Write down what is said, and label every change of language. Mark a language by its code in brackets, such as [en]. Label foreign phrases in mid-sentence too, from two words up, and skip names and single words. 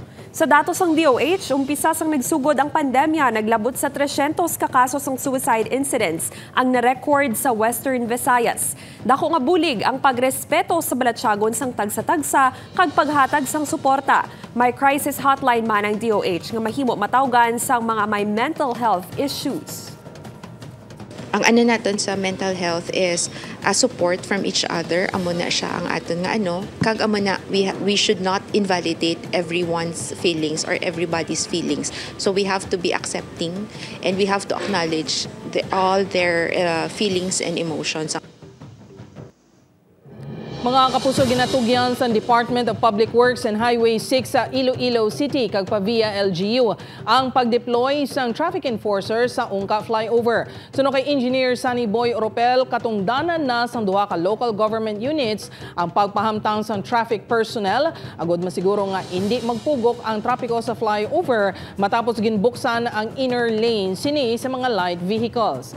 [hil] Sa datos sang DOH, umpisa sang nagsugod ang pandemya, naglabot sa 300 ka kaso sang suicide incidents ang na-record sa Western Visayas. Dako nga bulig ang pagrespeto sa balatsagon sang tagsa-tagsa kag paghatag sang suporta. May [en] crisis hotline [hil] man ang DOH nga mahimo matawgan sang mga may [en] mental health issues. [hil] Ang ano naton sa [en] mental health is a support from each other. [hil] Amo na siya ang aton nga ano. Kag amo na [en] we should not invalidate everyone's feelings or everybody's feelings. So we have to be accepting and we have to acknowledge all their feelings and emotions. [hil] Mga kapuso, ginatugyan sa Department of Public Works and Highway 6 sa Iloilo City kag pa via LGU ang pag-deploy sang [en] traffic enforcer [hil] sa Ungka flyover. Suno kay Engineer Sunny Boy Oropel, katungdanan na sang duha ka local government units ang pagpahamtang sang traffic personnel agud masiguro nga hindi magpugok ang trapiko sa flyover matapos ginbuksan ang inner lane sini sa mga [en] light vehicles.